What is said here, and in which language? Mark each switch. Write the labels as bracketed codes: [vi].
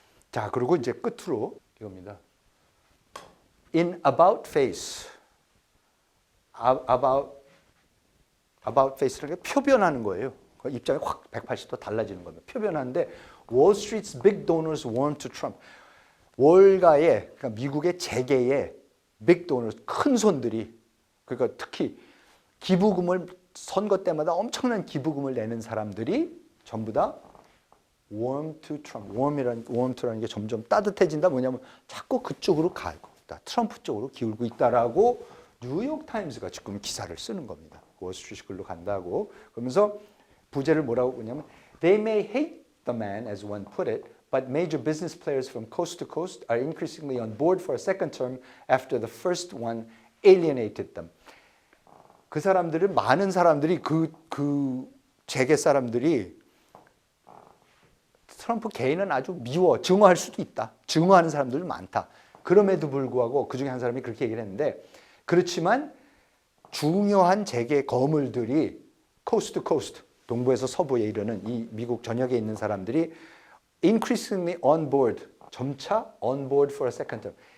[ko] 자, 그리고 이제 끝으로 이겁니다. [en] In about face, about face라는 [ko] 게 표변하는 거예요. 입장이 확 180도 달라지는 겁니다. 표변하는데 [en] Wall Street's big donors warm to Trump. [ko] 월가의 그러니까 미국의 재계의 [en] big donors [ko] 큰 손들이 그러니까 특히 기부금을 선거 때마다 엄청난 기부금을 내는 사람들이 전부 다 [en] warm to Trump. [ko] warm to라는 게 점점 따뜻해진다. 뭐냐면 자꾸 그쪽으로 가고 있다. 트럼프 쪽으로 기울고 있다라고 뉴욕 타임스가 지금 기사를 쓰는 겁니다. 월스트리트 글로 간다고. 그러면서 부제를 뭐라고 보냐면 [en] They may hate the man, as one put it, but major business players from coast to coast are increasingly on board for a second term after the first one alienated them. [ko] 그 사람들은 많은 사람들이 그 재계 사람들이 트럼프 개인은 아주 미워, 증오할 수도 있다. 증오하는 사람들 많다. 그럼에도 불구하고 그중에 한 사람이 그렇게 얘기를 했는데 그렇지만 중요한 재계 거물들이 코스트 투 코스트, 동부에서 서부에 이르는 이 미국 전역에 있는 사람들이 [en] increasingly on board, [ko] 점차 [en] on board for a second term.